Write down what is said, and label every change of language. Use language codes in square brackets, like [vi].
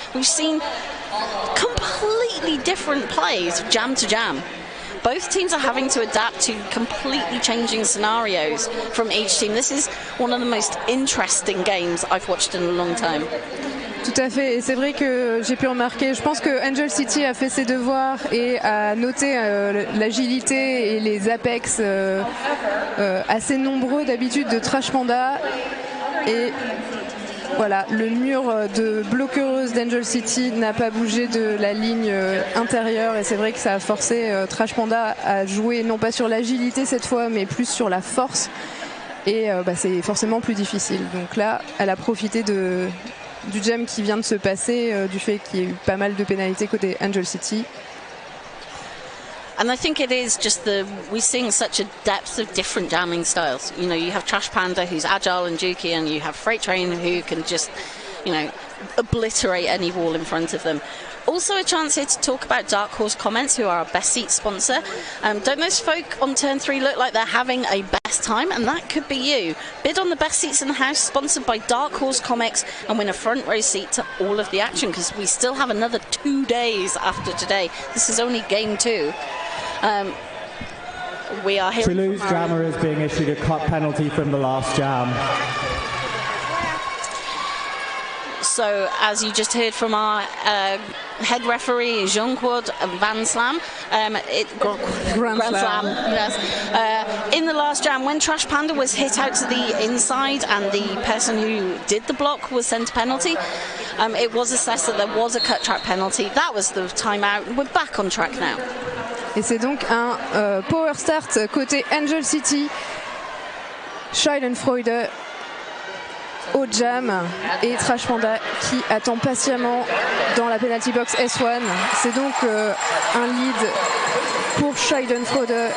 [en] We've seen completely different plays jam to jam. Both teams are having to adapt to completely changing scenarios from each team. This is one of the most interesting games I've watched in a long time. [fr] Tout à fait, et c'est vrai que j'ai pu remarquer, je pense que Angel City a fait ses devoirs et a noté l'agilité et les apex assez nombreux d'habitude de Trash Panda. Et voilà, le mur de bloqueuse d'Angel City n'a pas bougé de la ligne intérieure, et c'est vrai que ça a forcé Trash Panda à jouer non pas sur l'agilité cette fois, mais plus sur la force. Et c'est forcément plus difficile. Donc là, elle a profité du jam qui vient de se passer, du fait qu'il y a eu pas mal de pénalités côté Angel City. [en] And I think it is just we're seeing such a depth of different jamming styles. You know, you have Trash Panda, who's agile and jukey, and you have Freight Train, who can just, you know, obliterate any wall in front of them. Also a chance here to talk about Dark Horse Comments, who are our best seat sponsor. Don't those folk on turn 3 look like they're having a best time? And that could be you. Bid on the best seats in the house, sponsored by Dark Horse Comics, and win a front row seat to all of the action, because we still have another 2 days after today. This is only game 2. We are here. Toulouse Jammer is being issued a cut penalty from the last jam. So, as you just heard from our head referee, Jean-Claude Van Slam, Grand Slam, yes. In the last jam, when Trash Panda was hit out to the inside and the person who did the block was sent a penalty, it was assessed that there was a cut track penalty. That was the timeout. We're back on track now. [fr] Et c'est donc un power start côté Angel City. Schadenfreude au jam et Trash Panda qui attend patiemment dans la penalty box S1. C'est donc un lead pour Schadenfreude.